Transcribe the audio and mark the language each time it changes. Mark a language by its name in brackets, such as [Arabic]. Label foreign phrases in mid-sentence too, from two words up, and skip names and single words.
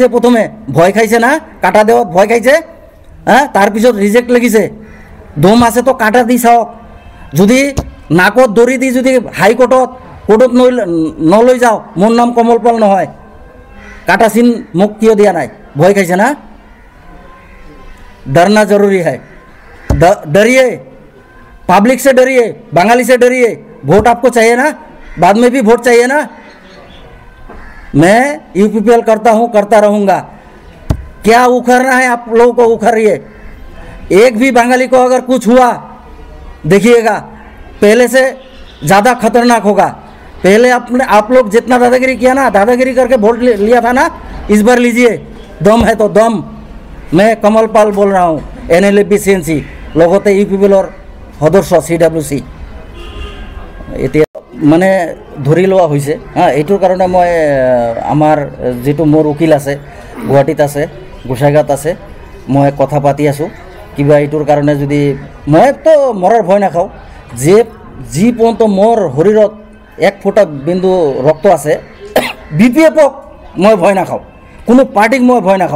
[Assamese] প্ৰথমে ভয় খাইছে না, কাটা দেওয়াত ভয় খাইছে, তাৰপিছত ৰিজেক্ট লাগিছে। দম আছে তো কাটা দি চাওক। যদি নাকত দৰি দি যদি হাইকোৰ্টত নলৈ যাওঁ, মোৰ নাম কমল পাল নহয়। কাটা চিন মোক কিয় দিয়া নাই? ভয় খাইছে না? [Hindi] डरना जरूरी है। डरिए, पब्लिक से डरिए, बंगाली से डरिए। वोट आपको चाहिए ना, बाद में भी वोट चाहिए ना। मैं UPPL करता हूँ, करता रहूँगा। क्या उखड़ना है आप लोगों को उखड़िए। एक भी बंगाली को अगर कुछ हुआ, देखिएगा पहले से ज़्यादा खतरनाक होगा। पहले आप लोग जितना दादागिरी किया ना, दादागिरी करके वोट लिया था ना, इस बार लीजिए। दम है तो दम। मैं कमल पाल बोल रहा हूँ, NLFB-CNC [Assamese] লগতে UPPLৰ সদস্য CWC। এতিয়া মানে ধৰি লোৱা হৈছে এইটোৰ কাৰণে মই আমাৰ যেটো মোৰ উকিল আছে, গুৱাহাটীত আছে, গোসাইগাঁৱত আছে, মই কথা পাতি আছোঁ। কিবা এইটোৰ কাৰণে যদি মইতো মৰাৰ ভয় নাখাওঁ, যি পৰ্যন্ত মোৰ শৰীৰত 1 ফুটা বিন্দু ৰক্ত আছে, BPFক মই ভয় নাখাওঁ, কোনো পাৰ্টিক মই ভয় নাখাওঁ।